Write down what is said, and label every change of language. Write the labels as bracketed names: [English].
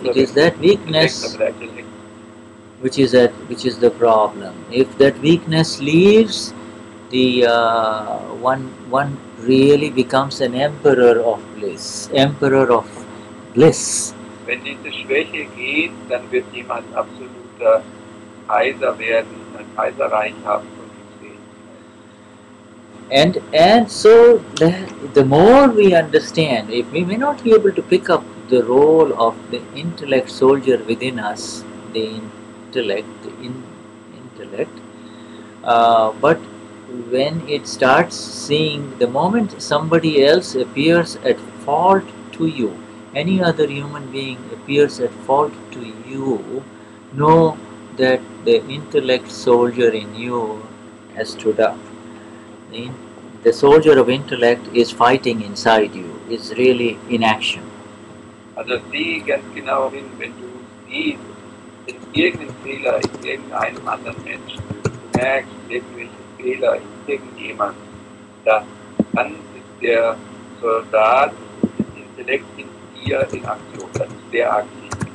[English] It is that weakness which is the problem. If that weakness leaves, the one really becomes an emperor of bliss. Emperor of bliss. [German] Wenn diese Schwäche geht, dann wird jemand absoluter Kaiser werden, ein Kaiserreich haben von Glückseligkeit. [English] And so the more we understand, if we may not be able to pick up the role of the intellect soldier within us, the intellect, but when it starts seeing, the moment somebody else appears at fault to you, any other human being appears at fault to you, know that the intellect soldier in you has stood up. The soldier of intellect is fighting inside you, is really in action. [German] Also sieh ganz genau hin, wenn du siehst, in irgendeinem Fehler in irgendeinem anderen Menschen, du merkst irgendwelche Fehler in irgendjemand, dann ist der Soldat des Intellekts in dir in Aktion, dann ist der aktiv.